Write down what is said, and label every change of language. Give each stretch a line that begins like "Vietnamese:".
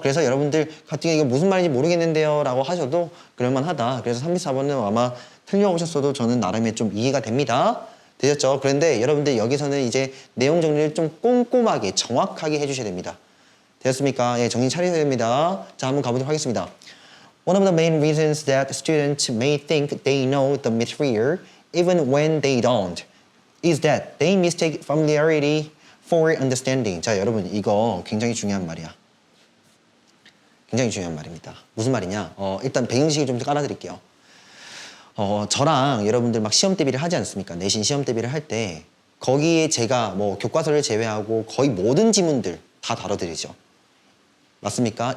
Korean: 그래서 여러분들 같은 이거 무슨 말인지 모르겠는데요 라고 하셔도 그럴만하다. 그래서 34번은 아마 틀려오셨어도 저는 나름의 좀 이해가 됩니다. 되셨죠? 그런데 여러분들 여기서는 이제 내용 정리를 좀 꼼꼼하게 정확하게 해주셔야 됩니다. 되었습니까? 예, 정신 차려야 됩니다. 자, 한번 가보도록 하겠습니다.
English: One of the main reasons that students may think they know the material even when they don't is that they mistake familiarity for understanding.
Korean: 자, 여러분 이거 굉장히 중요한 말이야. 굉장히 중요한 말입니다. 무슨 말이냐? 일단 배경식을 좀 깔아드릴게요. 저랑 여러분들 막 시험 대비를 하지 않습니까? 내신 시험 대비를 할 때 거기에 제가 뭐 교과서를 제외하고 거의 모든 지문들 다 다뤄드리죠. 맞습니까?